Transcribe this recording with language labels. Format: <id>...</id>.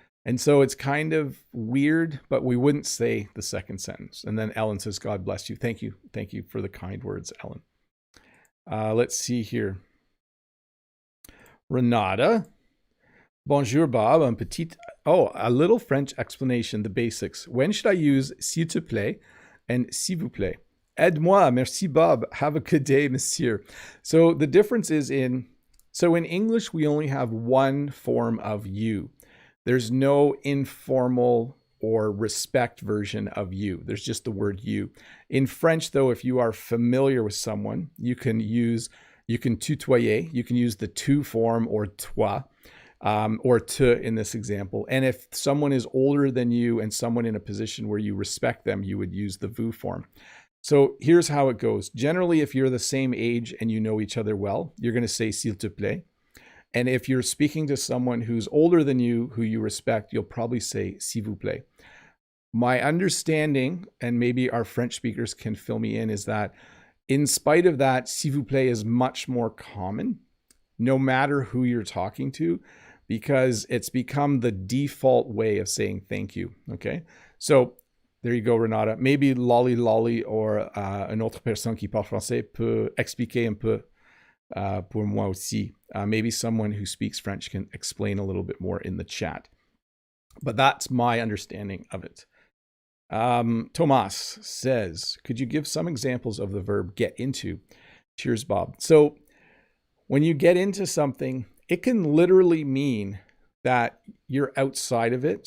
<en>And so it's kind of weird, but we wouldn't say the second sentence. And then Ellen says, God bless you. Thank you. Thank you for the kind words, Ellen. Let's see here. Renata. Bonjour, Bob. A little French explanation, the basics. When should I use</en> <fr>s'il te plaît</fr> <en>and</en> <fr>s'il vous plaît? Aide-moi, merci,</fr> <en>Bob. Have a good day, monsieur. So the difference is in English, we only have one form of you. There's no informal or respect version of you. There's just the word you. In French, though, if you are familiar with someone, you can tutoyer. You can use the tu form or toi. or te in this example. And if someone is older than you and someone in a position where you respect them, you would use the vous form. So here's how it goes. Generally, if you're the same age and you know each other well, you're going to say</en> <fr>s'il te plaît.</fr> <en>And if you're speaking to someone who's older than you, who you respect, you'll probably say</en> <fr>s'il vous plaît.</fr> <en>My understanding, and maybe our French speakers can fill me in, is that in spite of that,</en> <fr>s'il vous plaît</fr> <en>is much more common, no matter who you're talking to, because it's become the default way of saying thank you. Okay, so there you go, Renata. Maybe lolly lolly or</en> <fr>une autre personne qui parle français peut expliquer un peu pour moi aussi.</fr> <en>Maybe someone who speaks French can explain a little bit more in the chat. But that's my understanding of it. Tomas says, could you give some examples of the verb get into? Cheers, Bob. So when you get into something, it can literally mean that you're outside of it.</en>